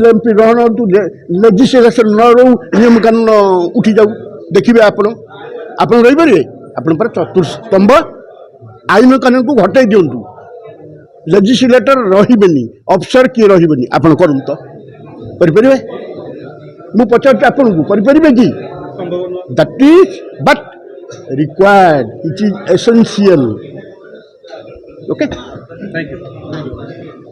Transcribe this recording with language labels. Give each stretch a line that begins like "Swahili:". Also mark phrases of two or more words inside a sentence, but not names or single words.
Odia: MP ରହନ୍ତୁ ଲେଜିସ୍ଲେସନ୍ ନ ରହୁ ନିୟମ କାନୁନ ଉଠିଯାଉ ଦେଖିବେ ଆପଣ ରହିପାରିବେ ଆପଣ ପରା ଚତୁର୍ସ୍ତମ୍ଭ ଆଇନ କାନୁନକୁ ଘଟାଇ ଦିଅନ୍ତୁ ଲେଜିସ୍ଲେଟର ରହିବେନି ଅଫିସର କିଏ ରହିବେନି ଆପଣ କରନ୍ତୁ ତ କରିପାରିବେ ମୁଁ ପଚାରୁଛି ଆପଣଙ୍କୁ କରିପାରିବେ କି
English: that is but required it is essential okay Thank you.